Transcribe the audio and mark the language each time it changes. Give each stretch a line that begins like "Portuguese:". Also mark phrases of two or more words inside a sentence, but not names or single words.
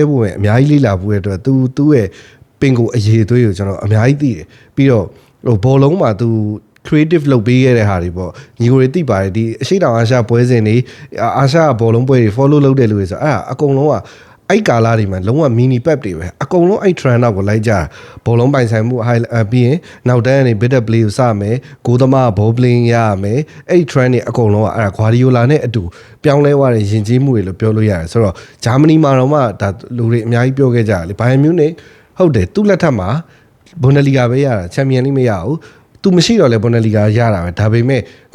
Burmese: ဖို့ဝင်အများကြီးလေ့လာဖို့ရတဲ့အတွက်သူ့ရဲ့ပင်ကိုအရေးသွေးကိုကျွန်တော်အများကြီးသိတယ်ပြီးတော့ဟိုဘောလုံးမှာသူ creative လုပ်ပေး ခဲ့တဲ့ဟာတွေပေါ့ညီကိုတွေသိပါတယ်ဒီအရှိတောင်အာရှပွဲစဉ်တွေအာရှဘောလုံးပွဲတွေ follow လုပ်တဲ့လူတွေဆိုအဲ့အကုန်လုံးကအဲ့ကာလာတွေမှာလုံးဝ mini pep တွေပဲအကုန်လုံးအဲ့ trend နောက်ကိုလိုက်ကြဘောလုံးပိုင်ဆိုင်မှု ပြီးရင်နောက်တန်းကနေ
English: bit play
Burmese: ကိုစမယ်ဂိုးသမား
English: ball playing
Burmese: ရမယ်အဲ့ trend တွေအကုန်လုံးကအဲ့ Guardiola နဲ့အတူပြောင်းလဲသွားတဲ့ယဉ်ကျေးမှုတွေလို့ပြောလို့ရတယ်ဆိုတော့ဂျာမနီမှာတော့မှဒါလူတွေအများကြီးပြောခဲ့ ကြတယ်လေ Bayern Munich ဟုတ်တယ်သူ့လက်ထက်မှာဘွန်ဒလီဂါပဲရတာချန်ပီယံလိမရဘူးသူမရှိတော့လေဘွန်ဒလီဂါရတာပဲဒါပေမဲ့ဂွာ